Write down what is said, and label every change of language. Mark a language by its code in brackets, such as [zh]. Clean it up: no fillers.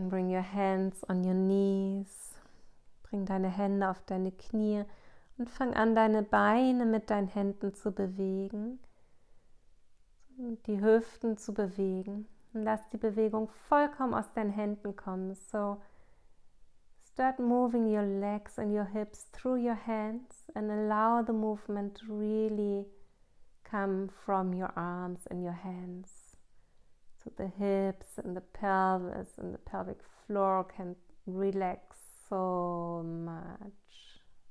[en] your hands on your knees. [de] Bring deine Hände auf deine Knie und fang an, deine Beine mit deinen Händen zu bewegen. Und die Hüften zu bewegen. Und lass die Bewegung vollkommen aus deinen Händen kommen. [en] So start moving your legs and your hips through your hands and allow the movement to really come from your arms and your hands. So the hips and the pelvis and the pelvic floor can relax so much.